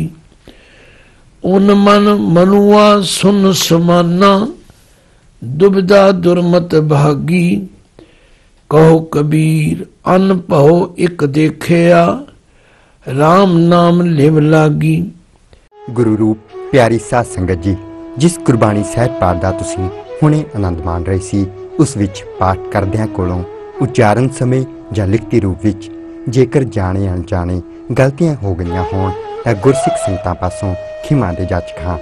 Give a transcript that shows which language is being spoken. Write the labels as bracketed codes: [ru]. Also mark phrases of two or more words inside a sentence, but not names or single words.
[hi] उन मन मनुआ सुन समाना, दुविधा दुर्मत भागी। कहो कबीर अन पहो एक देखिया, राम नाम लिव लागी। [pa] ਗੁਰੂ ਰੂਪ ਪਿਆਰੀ ਸਾਧ ਸੰਗਤ ਜੀ, ਜਿਸ ਗੁਰਬਾਣੀ ਸਾਹਿਬ ਪਾਠ ਦਾ ਤੁਸੀਂ ਹੁਣੇ ਆਨੰਦ ਮਾਣ ਰਹੇ ਸੀ, ਉਸ ਵਿੱਚ ਪਾਠ ਕਰਦਿਆਂ ਕੋਲੋਂ ਉਚਾਰਨ ਸਮੇਂ ਜਾਂ ਲਿਖਤੀ ਰੂਪ ਵਿੱਚ ਜੇਕਰ ਜਾਣੇ ਅਣਜਾਣੇ ਗਲਤੀਆਂ ਹੋ ਗਈਆਂ ਹੋਣ ਤਾਂ ਗੁਰਸਿੱਖ ਸੰਗਤਾਂ ਪਾਸੋਂ ਖਿਮਾ ਦੇ ਜਾਚਕ ਹਾਂ।